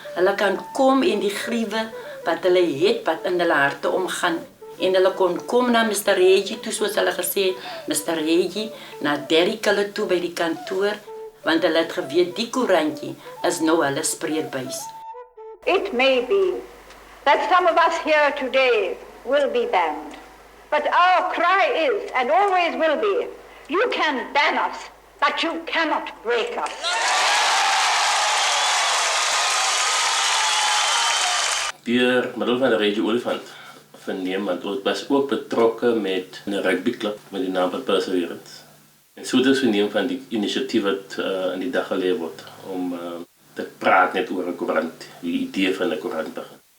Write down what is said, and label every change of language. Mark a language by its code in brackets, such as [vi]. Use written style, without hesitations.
[af] Hulle kan kom en die griewe wat hulle het, wat in hulle harte omgaan. En hulle kon kom na Mr. Reggie toe, soos hulle gesê het, Mr. Reggie, na Derrick hulle toe by die kantoor, want hulle het geweet die koerantjie is nou hulle spreekbuis. [en] It may be that some of us here today will be banned, but our cry is, and always will be, you can ban us, but you cannot break us. [af] Deur middel van die Reggie Olifant verneem, want ons was ook betrokke met 'n rugbyklub met die naam van Perseverance. En so dus verneem van die inisiatief wat in die dag geleef word om te praat net oor 'n koerant, die idee van 'n koerant begin.